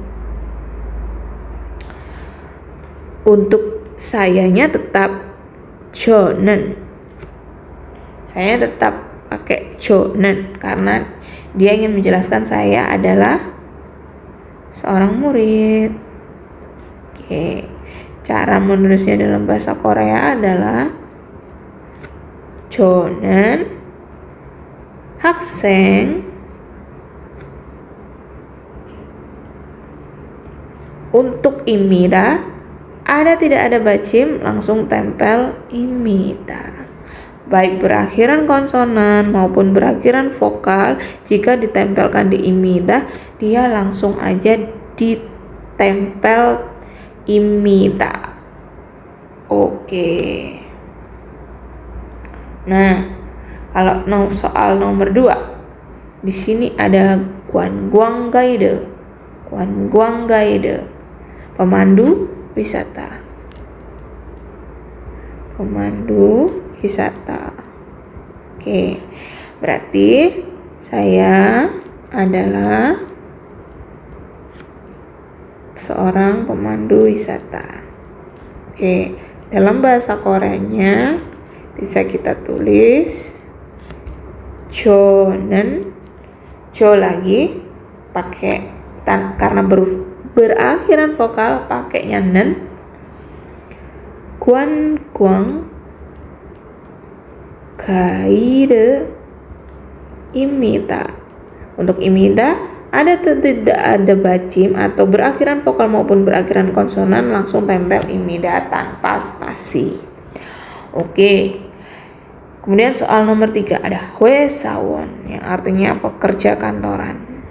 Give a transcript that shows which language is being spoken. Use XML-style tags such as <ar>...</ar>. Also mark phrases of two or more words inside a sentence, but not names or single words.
<id>Untuk sayanya tetap 저는. Saya tetap pakai 저는 karena dia ingin menjelaskan saya adalah seorang murid. Oke, cara menulisnya dalam bahasa Korea adalah</id> <ko>저는 학생.</ko> <id>Untuk imida ada tidak ada bacim langsung tempel imida. Baik berakhiran konsonan maupun berakhiran vokal, jika ditempelkan di imida dia langsung aja ditempel imida. Oke. Nah, kalau soal nomor 2. Di sini ada</id> <ko>관광 가이드. 관광 가이드.</ko> <id>Pemandu wisata. Pemandu wisata. Oke. Berarti saya adalah seorang pemandu wisata. Oke, dalam bahasa Koreanya bisa kita tulis 저는, jo lagi pakai karena berakhiran vokal pakainya nen.</id> <ko>관광 가이드입니다.</ko> <id>Untuk imida ada atau tidak ada bacim atau berakhiran vokal maupun berakhiran konsonan langsung tempel imida tanpa spasi. Oke. Kemudian soal nomor 3 ada 회사원 yang artinya pekerja kantoran.</id>